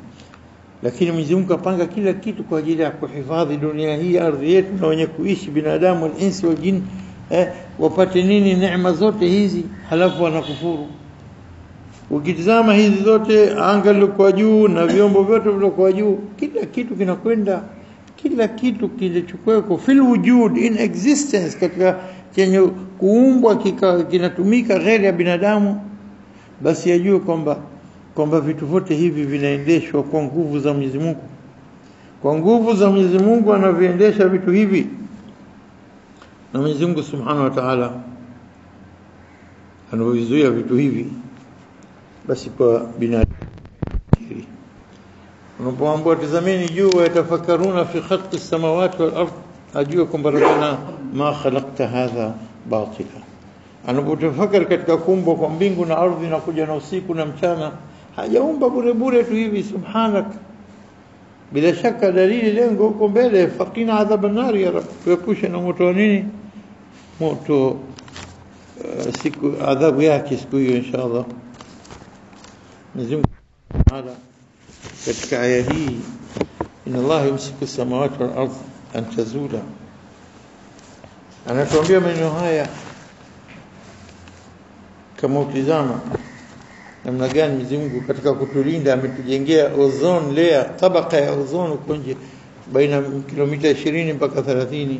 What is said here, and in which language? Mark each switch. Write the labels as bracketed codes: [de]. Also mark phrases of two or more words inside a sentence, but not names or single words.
[sw] Lakini Mwenyezi Mungu apanga kila kitu kwa ajili ya kuhifadhi dunia hii, ardhi yetu, na wenye kuishi binadamu na insi wa jini wapate nini neema zote hizi, halafu wanakufuru. Ukitizama hizi zote, anga lilokuwa juu na vyombo vyote vilivyokuwa juu, kila kitu kinakwenda, kila kitu kilichokuwa [ar] في الوجود, [en] in existence, [sw] katika chenye kuumbwa kinatumika ghairi ya binadamu, basi yajue kwamba vitu vyote hivi vinaendeshwa kwa nguvu za Mwenyezi Mungu. Kwa nguvu za Mwenyezi Mungu anaviendesha vitu hivi. Na Mwenyezi Mungu [ar] سبحانه وتعالى [sw] anavizuia vitu hivi, basi kwa binadamu. Unapoambiwa tazameni juu, [ar] يتفكرون في خلق السماوات والأرض, [sw] ajue kwamba [ar] ربنا ما خلقت هذا باطلا. [sw] Anapotafakari katika kuumba kwa mbingu na ardhi na kuja na usiku na mchana, hajaumba bure bure tu hivi. Subhanak, bila shaka dalili lengo huko mbele. [ar] فقنا عذاب النار يا رب, [sw] tuepushe na moto. Nini moto? Siku adhabu yake siku hiyo inshallah. Mwenyezi Mungu Ta'ala katika aya hii, [ar] إن الله يمسك السماوات والأرض أن تزولا, [sw] anatuambia maneno haya kama utizama namna gani Mwenyezi Mungu katika kutulinda ametujengea [en] ozone layer, [sw] tabaka ya ozone huko nje baina kilomita 20 mpaka 30.